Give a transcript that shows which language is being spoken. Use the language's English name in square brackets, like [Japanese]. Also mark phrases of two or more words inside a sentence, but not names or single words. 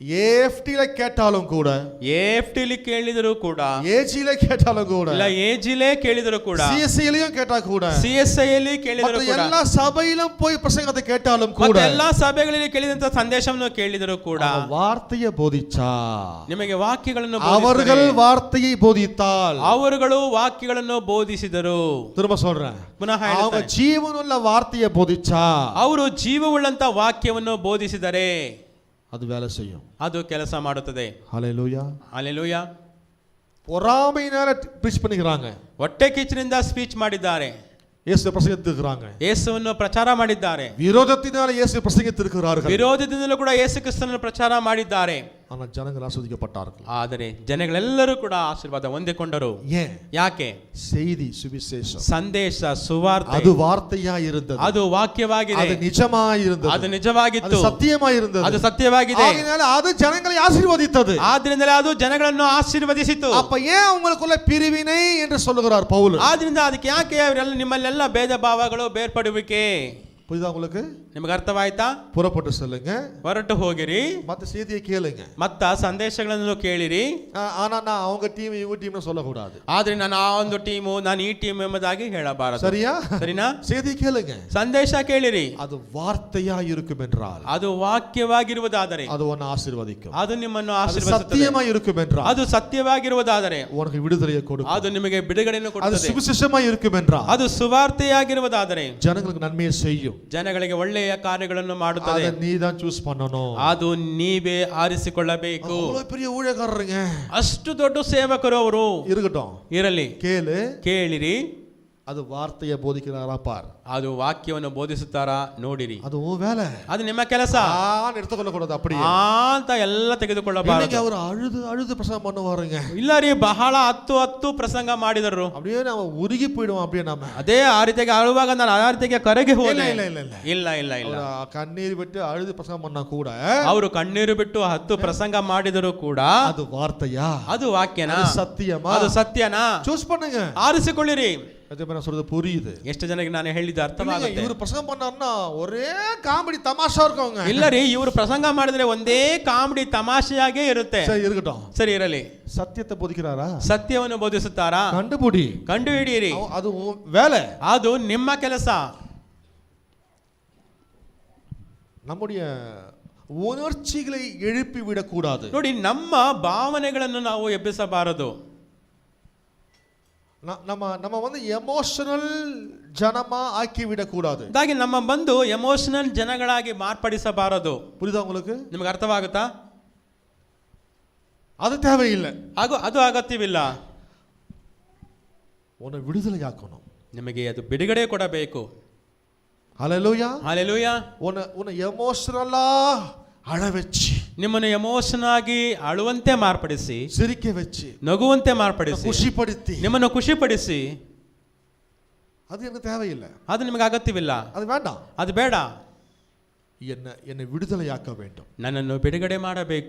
[Tamil] ஏஎஃப்டில கேட்டாலும் கூட, [Kannada] ஏஎஃப்டிಲಿ ಕೇಳಿದರೂ ಕೂಡ, [Tamil] ஏஜில கேட்டாலும் கூட, [Kannada] ಇಲ್ಲ ஏஜிலே ಕೇಳಿದರೂ ಕೂಡ, [Tamil] சிஎஸ்ஐலயும் கேட்டா கூட, [Kannada] ಸಿಎಸ್ಐಯಲ್ಲಿ ಕೇಳಿದರೂ ಕೂಡ, [Tamil] எல்லா சபையிலும் போய் பிரசங்கத்தை கேட்டாலும் கூட, [Kannada] ಮತ್ತೆ ಎಲ್ಲಾ ಸಭೆಗಳಲ್ಲಿ ಕೇಳಿದಂತ ಸಂದೇಶವನ್ನು ಕೇಳಿದರೂ ಕೂಡ, [Tamil] வார்த்தையை போதிச்சா, [Kannada] ನಿಮಗೆ ವಾಕ್ಯಗಳನ್ನು [Tamil] அவர்கள் வார்த்தையை போதித்தால், [Kannada] ಅವರುಗಳು ವಾಕ್ಯಗಳನ್ನು ಬೋಧಿಸಿದರು. [Tamil] திரும்ப சொல்றேன், [Kannada] ಪುನಃ [Tamil] அவங்க ஜீவனுள்ள வார்த்தையை போதிச்சா, [Kannada] ಅವರು ಜೀವವುಳ್ಳಂತ ವಾಕ್ಯವನ್ನು ಬೋಧಿಸಿದರೆ [Tamil] அது வேலை செய்யும், [Kannada] ಅದು ಕೆಲಸ ಮಾಡುತ್ತದೆ. [Tamil] ஹல்லேலூயா. [Kannada] ಹಲ್ಲೆಲೂಯಾ. [Tamil] பொறாமையினால ப்ரீச் பண்ணிக்கிறாங்க, [Kannada] ಹೊಟ್ಟೆ ಕಿಚ್ಚಿನಿಂದ ಸ್ಪೀಚ್ ಮಾಡಿದ್ದಾರೆ, [Tamil] இயேசு பிரசங்கித்திருக்கிறாங்க, [Kannada] ಯೇಸುವನ್ನು ಪ್ರಚಾರ ಮಾಡಿದ್ದಾರೆ, [Tamil] விரோதத்தினால இயேசு பிரசங்கித்திருக்கிறார்கள், [Kannada] ವಿರೋಧದಿಂದಲೂ ಕೂಡ ಯೇಸು ಕ್ರಿಸ್ತನನ್ನು ಪ್ರಚಾರ ಮಾಡಿದ್ದಾರೆ. [Tamil] ஆனா ஜனங்கள் ஆசீர்வதிக்கப்பட்டார்கள். [Kannada] ಆದರೆ ಜನಗಳೆಲ್ಲರೂ ಕೂಡ ಆಶೀರ್ವಾದ ಹೊಂದಿಕೊಂಡರು. [Tamil] ஏன்? [Kannada] ಯಾಕೆ? [Tamil] செய்தி சுவிசேஷம், [Kannada] ಸಂದೇಶ ಸುವಾರ್ತೆ, [Tamil] அது வார்த்தையா இருந்தது, [Kannada] ಅದು ವಾಕ್ಯವಾಗಿದೆ, [Tamil] அது நிஜமாய் இருந்தது, [Kannada] ಅದು ನಿಜವಾಗಿತ್ತು, [Tamil] அது சத்தியமாய் இருந்தது, [Kannada] ಅದು ಸತ್ಯವಾಗಿದೆ. [Tamil] ஆகையால அது ஜனங்களை ஆசீர்வதித்தது. [Kannada] ಆದ್ರಿಂದಲೇ ಅದು ಜನಗಳನ್ನು ಆಶೀರ್ವದಿಸಿತು. [Tamil] அப்ப ஏன் உங்களுக்குள்ள பிரிவினை என்று சொல்லுகிறார் பவுல்? [Kannada] ಆದ್ರಿಂದ ಅದಕ್ಕೆ ಯಾಕೆ ಅವರೆಲ್ಲ ನಿಮ್ಮಲ್ಲೆಲ್ಲ ಭೇದ ಭಾವಗಳು ಬೇರ್ಪಡುವಿಕೆ? [Tamil] புரியுதா உங்களுக்கு? [Kannada] ನಿಮಗೆ ಅರ್ಥವಾಯ್ತಾ? [Tamil] புறப்பட்டு செல்லுங்க, [Kannada] ಹೊರಟು ಹೋಗಿರಿ, [Tamil] மத்த செய்தியை கேளுங்க, [Kannada] ಮತ್ತ ಸಂದೇಶಗಳನ್ನು ಕೇಳಿರಿ. [Tamil] ஆனா நான் அவங்க டீம் இவங்க டீம்னு சொல்லக்கூடாது. [Kannada] ಆದ್ರೆ ನಾನು ಆ ಒಂದು ಟೀಮು, ನಾನು ಈ ಟೀಮ್ ಎಂಬುದಾಗಿ ಹೇಳಬಾರದು. [Tamil] சரியா? [Kannada] ಸರಿನಾ? [Tamil] செய்தி கேளுங்க, [Kannada] ಸಂದೇಶ ಕೇಳಿರಿ. [Tamil] அது வார்த்தையா இருக்கும் என்றால், [Kannada] ಅದು ವಾಕ್ಯವಾಗಿರುವುದಾದರೆ [Tamil] அது உன்னை ஆசீர்வதிக்கும். [Kannada] ಅದು ನಿಮ್ಮನ್ನು [Tamil] அது [Kannada] ಆಶೀರ್ವದಿಸುತ್ತದೆ. [Tamil] சத்தியமா இருக்கும் என்றால், [Kannada] ಅದು ಸತ್ಯವಾಗಿರುವುದಾದರೆ [Tamil] உனக்கு விடுதலையை கொடுக்கும். [Kannada] ಅದು ನಿಮಗೆ ಬಿಡುಗಡೆಯನ್ನು [Tamil] அது [Kannada] ಕೊಡುತ್ತದೆ. [Tamil] சுவிசேஷமா இருக்கும் என்றால், [Kannada] ಅದು ಸುವಾರ್ತೆಯಾಗಿರುವುದಾದರೆ [Tamil] ஜனங்களுக்கு நன்மையை செய்யும். [Kannada] ಜನಗಳಿಗೆ ಒಳ್ಳೆಯ ಕಾರ್ಯಗಳನ್ನು ಮಾಡುತ್ತದೆ. [Tamil] அதை நீ தான் சூஸ் பண்ணணும். [Kannada] ಅದು ನೀವೇ ಆರಿಸಿಕೊಳ್ಳಬೇಕು. [Tamil] அவ்வளவு பெரிய ஊழியக்காரருங்க, [Kannada] ಅಷ್ಟು ದೊಡ್ಡ ಸೇವಕರು ಅವರು [Tamil] இருக்கட்டும், [Kannada] ಇರಲಿ, [Tamil] கேளு, [Kannada] ಕೇಳಿರಿ. [Tamil] அது வார்த்தையை போதிக்கிறாரா பார், [Kannada] ಅದು ವಾಕ್ಯವನ್ನು ಬೋಧಿಸುತ್ತಾರಾ ನೋಡಿರಿ. [Tamil] அது உன் வேலை, [Kannada] ಅದು ನಿಮ್ಮ ಕೆಲಸ. [Tamil] எடுத்துக்கொள்ள கூடாது அப்படியே [Kannada] ಅಂತ ಎಲ್ಲ ತೆಗೆದುಕೊಳ್ಳಬಾರದು. [Tamil] அவர் அழுது அழுது பிரசங்கம் பண்ணுவாருங்க, [Kannada] ಇಲ್ಲ ರೀ, ಬಹಳ ಹತ್ತು ಪ್ರಸಂಗ ಮಾಡಿದರು. [Tamil] அப்படியே நாம உருகி போயிடுவோம். அப்படியே நாம [Kannada] ಅದೇ ಆ ರೀತಿಯಾಗಿ ಅಳುವಾಗ ನಾನು ಆ ರೀತಿಯಾಗಿ ಕರಗಿ ಹೋದೆ. [Tamil] இல்ல இல்ல இல்ல [Kannada] ಇಲ್ಲ ಇಲ್ಲ ಇಲ್ಲ, [Tamil] கண்ணீர் விட்டு அழுது பிரசங்கம் பண்ணா கூட, [Kannada] ಅವರು ಕಣ್ಣೀರು ಬಿಟ್ಟು 10 ಪ್ರಸಂಗ ಮಾಡಿದರೂ ಕೂಡ, [Tamil] அது வார்த்தையா, [Kannada] ಅದು ವಾಕ್ಯನಾ, [Tamil] சத்தியமா, [Kannada] ಅದು ಸತ್ಯನಾ? [Tamil] சூஸ் பண்ணுங்க, [Kannada] ಆರಿಸಿಕೊಳ್ಳಿರಿ. [Tamil] நான் சொல்றது புரியுது? [Kannada] ಎಷ್ಟು ಜನಕ್ಕೆ ನಾನು ಹೇಳಿದ ಅರ್ಥವಾಗುತ್ತೆ? [Tamil] இவர் பிரசங்கம் பண்ணாருன்னா ஒரே காமெடி தமாஷா இருக்குங்க. [Kannada] ಇಲ್ಲ ರೀ, ಇವರು ಪ್ರಸಂಗ ಮಾಡಿದ್ರೆ ಒಂದೇ ಕಾಮಿಡಿ ತಮಾಷೆಯಾಗೇ ಇರುತ್ತೆ. [Tamil] சரி இருக்கட்டும், [Kannada] ಸರಿ ಇರಲಿ. [Tamil] சத்தியத்தை போதிக்கிறாரா? [Kannada] ಸತ್ಯವನ್ನು ಬೋಧಿಸುತ್ತಾರಾ? [Tamil] கண்டுபிடி, [Kannada] ಕಂಡು ಹಿಡಿಯಿರಿ. [Tamil] அது வேலை, [Kannada] ಅದು ನಿಮ್ಮ ಕೆಲಸ. [Tamil] நம்முடைய உணர்ச்சிகளை எழுப்பி விடக்கூடாது. [Kannada] ನೋಡಿ, ನಮ್ಮ ಭಾವನೆಗಳನ್ನು ನಾವು ಎಬ್ಬಿಸಬಾರದು. [Tamil] நம்ம வந்து எமோஷனல் ஜனமா ஆக்கி விடக்கூடாது. [Kannada] ಹಾಗಾಗಿ ನಮ್ಮ ಬಂದು ಎಮೋಷನಲ್ ಜನಗಳಾಗಿ ಮಾರ್ಪಡಿಸಬಾರದು. [Tamil] புரியுதா உங்களுக்கு? [Kannada] ನಿಮಗೆ ಅರ್ಥವಾಗುತ್ತಾ? [Tamil] அது தேவையில்லை, [Kannada] ಅದು ಅಗತ್ಯವಿಲ್ಲ. [Tamil] உன்னை விடுதலையாக்கணும், [Kannada] ನಿಮಗೆ ಅದು ಬಿಡುಗಡೆ ಕೊಡಬೇಕು. [Tamil] ஹல்லேலூயா, [Kannada] ಹಲ್ಲೆಲೂಯಾ. [Tamil] உன்னை எமோஷனலா அழ வச்சு, [Kannada] ನಿಮ್ಮನ್ನು ಎಮೋಷನ್ ಆಗಿ ಅಳುವಂತೆ ಮಾರ್ಪಡಿಸಿ, [Tamil] சிரிக்க வச்சு, [Kannada] ನಗುವಂತೆ ಮಾರ್ಪಡಿಸಿ, ಖುಷಿಪಡಿಸಿ, ನಿಮ್ಮನ್ನು ಖುಷಿಪಡಿಸಿ, [Tamil] அது எனக்கு தேவையில்லை, [Kannada] ಅದು ನಿಮಗೆ ಅಗತ್ಯವಿಲ್ಲ, [Tamil] அது வேண்டாம். [Kannada] ಅದು ಬೇಡ. [Tamil] என்னை விடுதலையாக்க வேண்டும், [Kannada] ನನ್ನನ್ನು ಬಿಡುಗಡೆ ಮಾಡಬೇಕು.